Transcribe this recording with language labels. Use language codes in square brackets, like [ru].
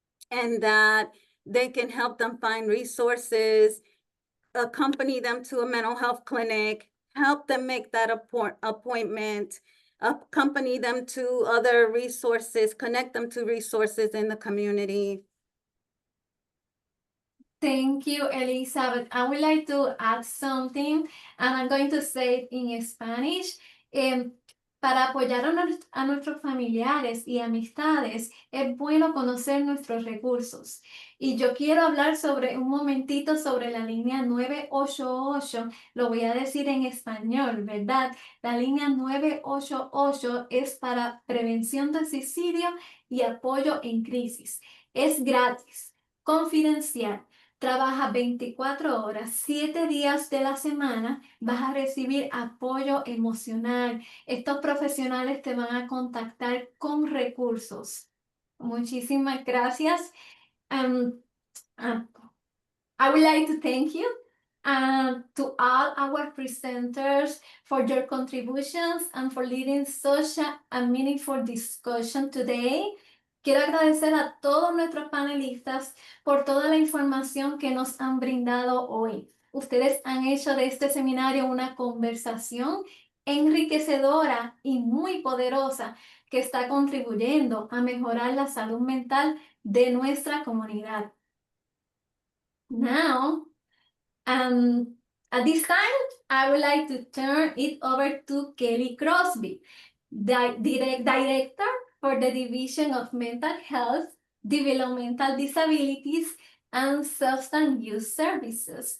[en] and that they can help them find resources, accompany them to a mental health clinic, help them make that appointment, accompany them to other resources, connect them to resources in the community. Thank you, Elizabeth. I would like to add something, and I'm going to say it in Spanish. [es] Para apoyar a nuestros familiares y amistades, es bueno conocer nuestros recursos. Y yo quiero hablar un momentito sobre la línea 988. Lo voy a decir en español, ¿verdad? La línea 988 es para prevención de suicidio y apoyo en crisis. Es gratis, confidencial. Trabaja 24 horas, 7 días de la semana, vas a recibir apoyo emocional. Estos profesionales te van a contactar con recursos. Muchísimas gracias. [en] Um, um, I would like to thank you to all our presenters for your contributions and for leading such a meaningful discussion today. [es] Quiero agradecer a todos nuestros panelistas por toda la información que nos han brindado hoy. Ustedes han hecho de este seminario una conversación enriquecedora y muy poderosa que está contribuyendo a mejorar la salud mental de nuestra comunidad. [en] Now, at this time, I would like to turn it over to Kelly Crosby, Director for the Division of Mental Health, Developmental Disabilities, and Substance Use Services.